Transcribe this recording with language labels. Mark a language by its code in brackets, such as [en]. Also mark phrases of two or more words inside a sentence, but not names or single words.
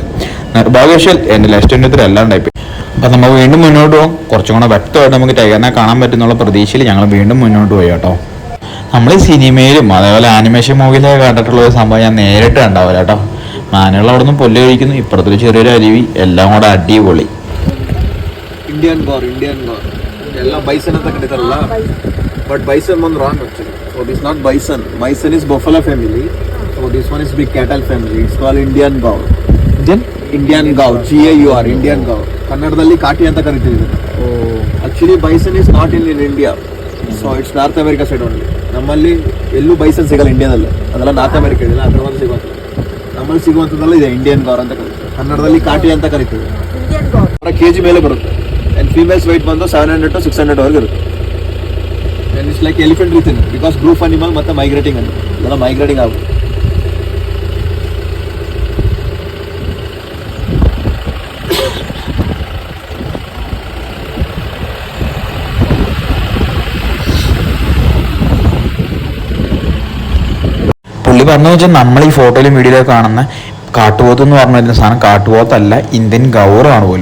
[ml] നിർഭാഗ്യവശാൽ എൻ്റെ ലെഫ്റ്റ് എല്ലാം ടൈപ്പ്. അപ്പം നമ്മൾ വീണ്ടും മുന്നോട്ട് പോകും. കുറച്ചും കൂടെ വ്യക്തമായിട്ട് നമുക്ക് ടൈഗറിനെ കാണാൻ പറ്റുന്നുള്ള പ്രതീക്ഷയിൽ ഞങ്ങൾ വീണ്ടും മുന്നോട്ട് പോയി കേട്ടോ. നമ്മൾ ഈ സിനിമയിലും അതേപോലെ ആനിമേഷൻ മൂവിയിലൊക്കെ കണ്ടിട്ടുള്ള ഒരു സംഭവം ഞാൻ നേരിട്ട് കണ്ടാവില്ല കേട്ടോ. മാനുകൾ അവിടെ നിന്ന് പൊല്ല് കഴിക്കുന്നു, ഇപ്പുറത്തൊരു ചെറിയൊരു അരുവി, എല്ലാം കൂടെ അടിപൊളി. [kn] ಇಂಡಿಯನ್ ಗೌರ್ ಎಲ್ಲ ಬೈಸನ್ ಅಂತ ಕರೀತಾರಲ್ಲ, ಬಟ್ ಬೈಸನ್ ಒಂದು [en] wrong actually. So this not bison. Bison is buffalo family. So this one is big cattle family. It's call Indian gaur. Indian gaur, GAUR, Indian gaur. [kn] ಕನ್ನಡದಲ್ಲಿ ಕಾಟಿ ಅಂತ ಕರಿತೀವಿ. [en] Actually bison is not in India. So it's North America side only. [kn] ನಮ್ಮಲ್ಲಿ ಎಲ್ಲೂ ಬೈಸನ್ ಸಿಗಲ್ಲ ಇಂಡಿಯಾದಲ್ಲಿ, ಅದೆಲ್ಲ ನಾರ್ತ್ ಅಮೆರಿಕಾ ಇದೆಯಲ್ಲ ಅದ್ರ ಒಂದು ಸಿಗುವಂಥದ್ದು. ನಮ್ಮಲ್ಲಿ ಸಿಗುವಂಥದ್ದೆಲ್ಲ ಇದೆ ಇಂಡಿಯನ್ ಗೌರ್ ಅಂತ ಕರಿತೀವಿ. ಕನ್ನಡದಲ್ಲಿ ಕಾಟಿ ಅಂತ ಕರಿತೀವಿ. KG ಮೇಲೆ ಬರುತ್ತೆ. [en] and females weight ಬಂದು 700 to 600 [kn] ವರೆಗೆ ಇರುತ್ತೆ. [en] and it's like elephant breathing because group animal [kn] ಮತ್ತೆ ಮೈಗ್ರೇಟಿಂಗ್ ಅಂತ ಇದೆಲ್ಲ ಮೈಗ್ರೇಟಿಂಗ್ ಆಗುತ್ತೆ. [ml] പുള്ളി പറഞ്ഞു വെച്ചാൽ നമ്മൾ ഈ ഫോട്ടോയിലും വീഡിയോയിലൊക്കെ കാണുന്ന കാട്ടുപോത്ത് എന്ന് പറഞ്ഞിരുന്ന സാധനം കാട്ടുപോത്തല്ല, ഇന്ത്യൻ ഗൗറാണ് പോലും.